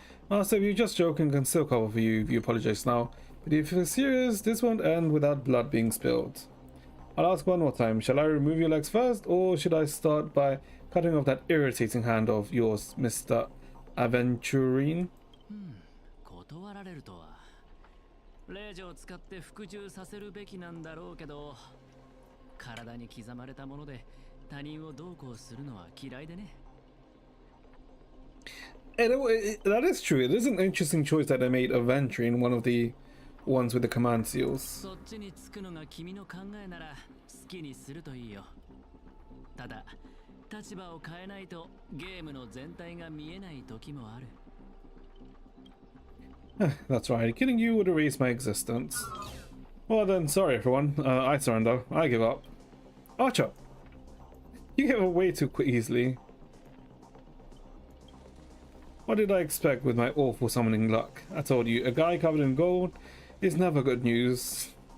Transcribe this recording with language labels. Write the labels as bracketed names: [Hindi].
[English] Master, if you're just joking, can still cover for you if you apologize now. But if you're serious, this won't end without blood being spilled. I'll ask one more time. Shall I remove your legs first, or should I start by cutting off that irritating hand of yours, Mr. Aventurine? [Japanese] 断られるとは。令状を使って服従させるべきなんだろうけど、体に刻まれたもので他人をどうこうするのは嫌いでね。 [English] That is true. It is an interesting choice that they made Aventurine one of the ones with the command seals. [Japanese] そっちにつくのが君の考えなら好きにするといいよ。ただ、立場を変えないとゲームの全体が見えない時もある。 [English] That's right, killing you would erase my existence. Well then, sorry everyone, I surrender, I give up. Archer! You gave away too easily. What did I expect with my awful summoning luck? I told you, a guy covered in gold is never good news.